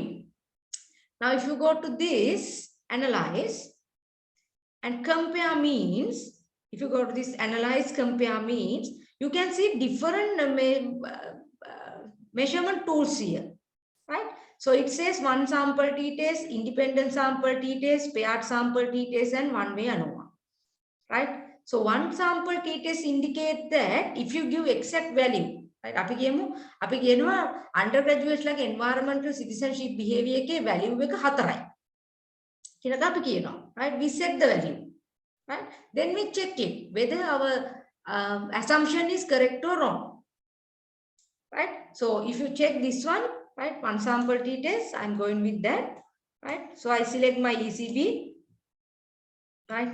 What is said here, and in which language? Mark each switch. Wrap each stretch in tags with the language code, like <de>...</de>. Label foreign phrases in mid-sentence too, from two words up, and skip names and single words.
<en>Now, if you go to this, analyze and compare means, if you go to this analyze, compare means, you can see different measurement tools here, right? So it says one sample t-test, independent sample t-test, paired sample t-test, and one-way ANOVA, right? So one sample t-test indicates that if you give exact value, right?</en> <si>අපි කියනවා</si> <en>undergraduates like environmental citizenship behavior</en> <si>එකේ value එක 4යි. කියලා අපි කියනවා,</si> <en>right? We set the value, right? Then we check it whether our assumption is correct or wrong, right? So if you check this one, right, one sample t-test, I'm going with that, right? So I select my ECB, right?</en>